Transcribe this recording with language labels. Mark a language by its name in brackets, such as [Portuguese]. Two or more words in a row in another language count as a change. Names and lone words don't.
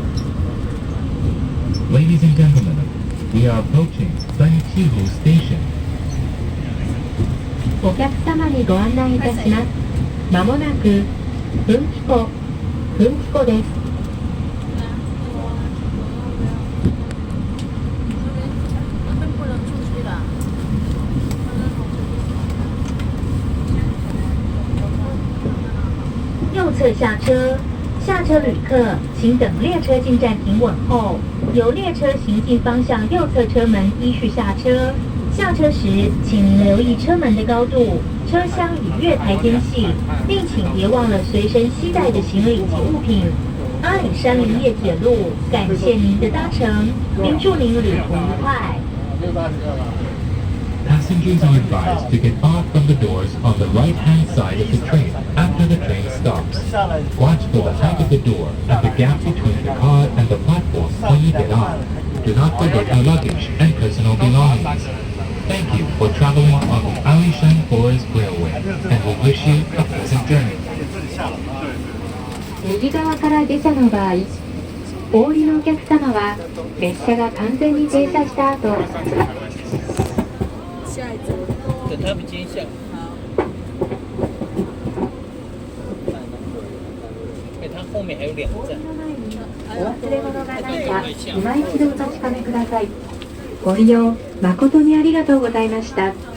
[English] Ladies and gentlemen, we are approaching Fanchihu Station. [Japanese] お客様にご案内いたします。まもなく分岐湖です。 [Chinese] 右侧下车。下车旅客，请等列车进站停稳后，由列车行进方向右侧车门依序下车。下车时，请您留意车门的高度、车厢与月台间隙，并请别忘了随身携带的行李及物品。阿里山林业铁路感谢您的搭乘，并祝您旅途愉快。 [English] Passengers are advised to get off from the doors on the right-hand side of the train after the train stops. Watch for the height of the door and the gap between the car and the platform when you get off. Do not forget your luggage and personal belongings. Thank you for traveling on the Alishan Forest Railway, and we wish you a pleasant journey. [Japanese] 右側から下車の場合、お降りのお客様は列車が完全に停車した後、 [Chinese] 等他们接下。它后面还有2站。 [Japanese] お忘れ物がないか、今一度お確かめください。ご利用誠にありがとうございました。